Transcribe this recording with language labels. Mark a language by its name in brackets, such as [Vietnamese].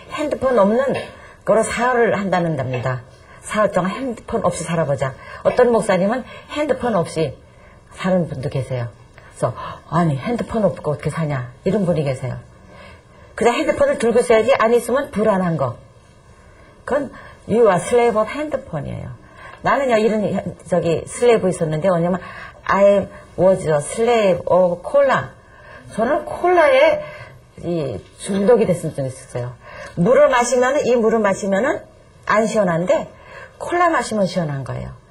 [Korean] 핸드폰 없는 거로 사흘을 한다는 겁니다. 사흘 동안 핸드폰 없이 살아보자. 어떤 목사님은 핸드폰 없이 사는 분도 계세요. 그래서 아니 핸드폰 없고 어떻게 사냐 이런 분이 계세요. 그냥 핸드폰을 들고 있어야지 안 있으면 불안한 거. 그건 [English] you are slave of [Korean] 핸드폰이에요. 나는요 이런 슬레이브 있었는데 왜냐면 [English] I was a slave of [Korean] 콜라. 저는 콜라에 중독이 됐을 적이 있었어요. 물을 마시면은 안 시원한데 콜라 마시면 시원한 거예요.